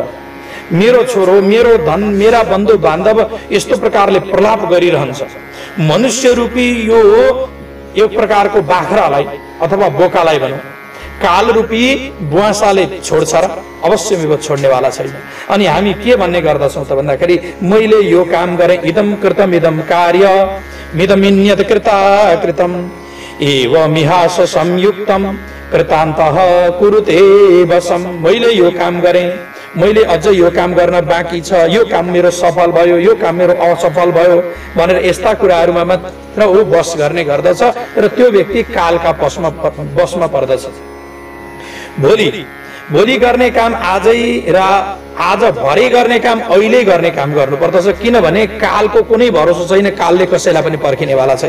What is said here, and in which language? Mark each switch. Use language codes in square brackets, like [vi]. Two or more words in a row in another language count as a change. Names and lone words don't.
[ne] मेरो छोरो, मेरो धन, मेरा बन्धु बान्धव यस्तो प्रकारले प्रलाप गरिरहन्छ। मनुष्य रूपी यो एक प्रकारको बाख्रालाई अथवा बोकालाई भनौँ, काल रूपी बुवासाले छोड्छ र अवश्य छोड्नेवाला छैन। अनि हामी के भन्ने गर्दछौँ त भन्दाखेरि मैले यो काम गरेँ, [sa] इदम कृतम इदम कार्य मिदमिन्यत कृता कृतम, एवमिहास संयुक्तम कृतान्तः कुरुते वशम। [ne] मैले यो काम गरेँ, मैले अझ यो काम गर्न बाँकी छ, यो काम मेरो सफल भयो, यो काम मेरो असफल भयो भनेर यस्ता कुराहरूमा मात्र ऊ बस गर्ने गर्दछ र त्यो व्यक्ति कालका बसमा पर्दछ। भोलि गर्ने काम आजै र आज भरे गर्ने काम अहिले गर्ने काम गर्नुपर्दछ, किनभने कालको कुनै भरोसा छैन, कालले कसैलाई पनि पर्खिनेवाला छैन।